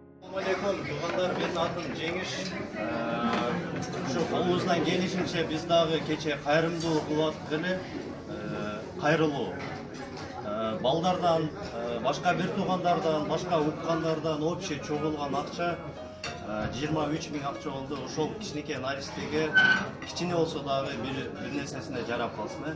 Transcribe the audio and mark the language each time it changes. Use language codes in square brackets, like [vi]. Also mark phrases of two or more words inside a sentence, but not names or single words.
[ky] Assalamualaikum, [kk] туғандар, менің атым [ky] Жеңіш. Қолымыздан келишинче біз дағы кече кайрымдуулук кылып эле, кайрылуу. Балдардан, башка бир туугандардан, башка уккандардан общий чогулган акча 23 000 акча болду. Ошол кичинекей наристеге кичине болсо дагы бир нерсесине жарап калсын.